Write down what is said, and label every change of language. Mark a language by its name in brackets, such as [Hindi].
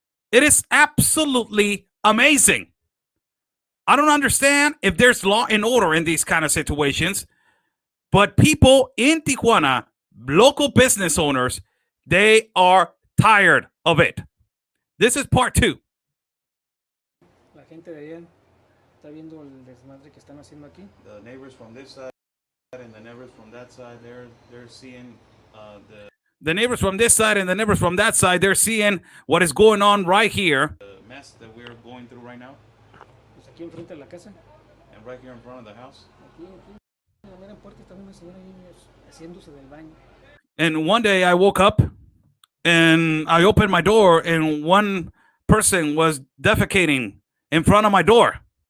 [English] It is absolutely amazing. I don't understand if there's law and order in these kind of situations, but people in Tijuana, local business owners, they are tired of it. This is part two. [Spanish] La gente de allá está viendo el desmadre que están haciendo aquí. [English] The neighbors from this side and the neighbors from that side, they're seeing the neighbors from this side and the neighbors from that side, they're seeing what is going on right here. The mess that we're going through right now. [Spanish] Pues aquí enfrente de la casa. [English] And right here in front of the house. [Spanish] Aquí, la mera puerta está una señora ahí haciéndose del baño. [English] And one day I woke up and I opened my door and one person was defecating in front of my door.